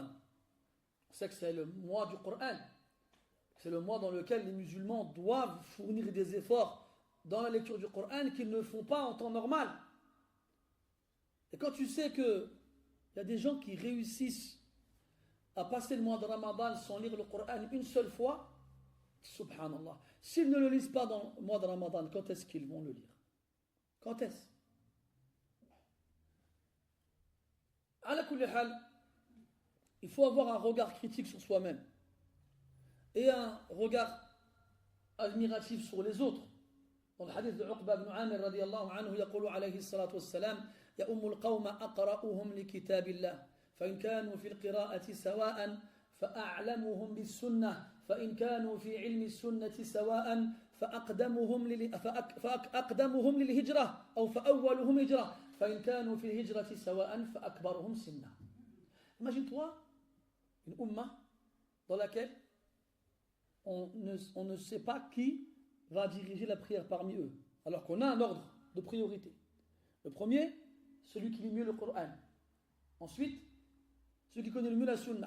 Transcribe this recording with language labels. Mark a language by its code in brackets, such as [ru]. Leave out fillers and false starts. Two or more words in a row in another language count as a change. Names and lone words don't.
[fr] On sait que c'est le mois du Coran. C'est le mois dans lequel les musulmans doivent fournir des efforts dans la lecture du Coran qu'ils ne font pas en temps normal. Et quand tu sais qu'il y a des gens qui réussissent à passer le mois de Ramadan sans lire le Coran une seule fois, subhanallah, s'ils ne le lisent pas dans le mois de Ramadan, quand est-ce qu'ils vont le lire? Quand est-ce? [ar] على كل حال, [fr] il faut avoir un regard critique sur soi-même et un regard admiratif sur les autres. Dans le hadith de [ar] Uqba ibn Amir رضي الله عنه, يقول عليه الصلاة والسلام يا أم القوم أقرأهم لكتاب الله فإن كانوا في القراءة سواء فأعلمهم بالسنة فإن كانوا في علم السنة سواء فأقدمهم للهجرة أو فأولهم هجرة فإن كانوا في الهجرة سواء فأكبرهم سنا. [fr] Imagine-toi une umma dans laquelle on ne sait pas qui va diriger la prière parmi eux, alors qu'on a un ordre de priorité. Le premier, celui qui lit mieux le Coran. Ensuite, celui qui connaît le mieux la Sunna.